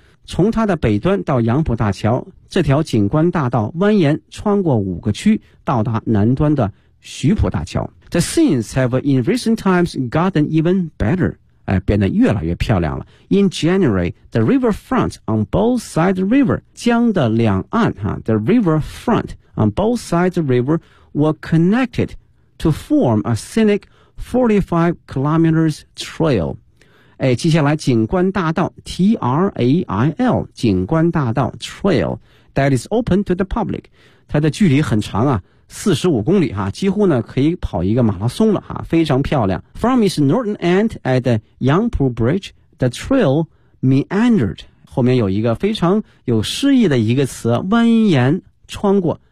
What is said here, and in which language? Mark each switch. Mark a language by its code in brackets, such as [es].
[zh] 从它的北端到杨浦大桥这条景观大道蜿蜒穿过五个区到达南端的徐浦大桥 [en] The scenes have in recent times gotten even better [zh] 变得越来越漂亮了 [en] In January, the riverfront on both sides of the river [zh] 江的两岸、啊、 [en] The riverfront on both sides of the river were connectedto form a scenic 45 kilometers trail. [zh] 哎，接下来景观大道 [en] ,T-R-A-I-L, [zh] 景观大道 [en] trail, that is open to the public. [zh] 它的距离很长啊 ,45 公里啊几乎呢可以跑一个马拉松了啊非常漂亮。 [en] From its northern end at the Yangpu Bridge, the trail meandered. [zh] 后面有一个非常有诗意的一个词蜿蜒穿过。